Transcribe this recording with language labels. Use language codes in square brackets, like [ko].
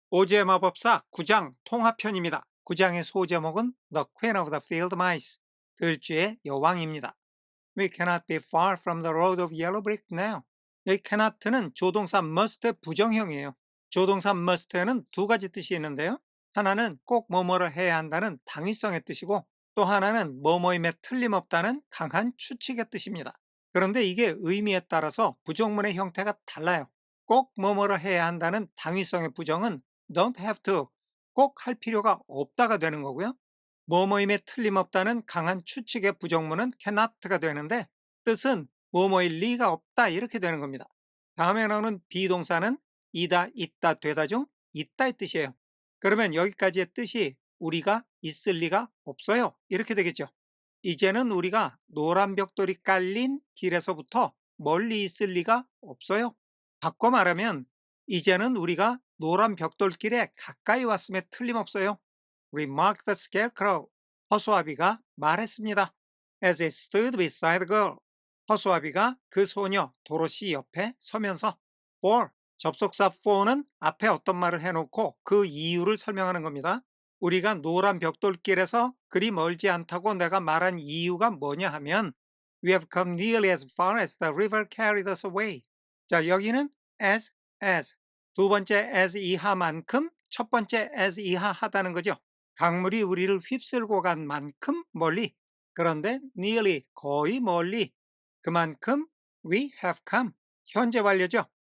[ko] 오즈의 마법사 9장 통합편입니다. 9장의 소제목은 The Queen of the Field Mice, 들쥐의 여왕입니다. [en] We cannot be far from the road of yellow brick now. [ko] 여기 cannot는 조동사 must의 부정형이에요. 조동사 must에는 두 가지 뜻이 있는데요. 하나는 꼭 뭐뭐를 해야 한다는 당위성의 뜻이고, 또 하나는 뭐뭐임에 틀림없다는 강한 추측의 뜻입니다. 그런데 이게 의미에 따라서 부정문의 형태가 달라요. 꼭 뭐뭐를 해야 한다는 당위성의 부정은 don't have to, 꼭 할 필요가 없다가 되는 거고요. 뭐뭐임에 틀림없다는 강한 추측의 부정문은 cannot가 되는데, 뜻은 뭐뭐일 리가 없다 이렇게 되는 겁니다. 다음에 나오는 비동사는 이다, 있다, 되다 중 있다의 뜻이에요. 그러면 여기까지의 뜻이 우리가 있을 리가 없어요 이렇게 되겠죠. 이제는 우리가 노란 벽돌이 깔린 길에서부터 멀리 있을 리가 없어요. 바꿔 말하면 이제는 우리가 노란 벽돌길에 가까이 왔음에 틀림없어요. [en] remarked the scarecrow. [ko] 허수아비가 말했습니다. [en] as it stood beside the girl. [ko] 허수아비가 그 소녀 도로시 옆에 서면서 for, 접속사 for는 앞에 어떤 말을 해놓고 그 이유를 설명하는 겁니다. 우리가 노란 벽돌길에서 그리 멀지 않다고 내가 말한 이유가 뭐냐 하면 [en] We have come nearly as far as the river carried us away. [ko] 자, 여기는 as, 두 번째 as 이하만큼 첫 번째 as 이하 하다는 거죠. 강물이 우리를 휩쓸고 간 만큼 멀리, 그런데 nearly, 거의 멀리, 그만큼 we have come, 현재 완료죠.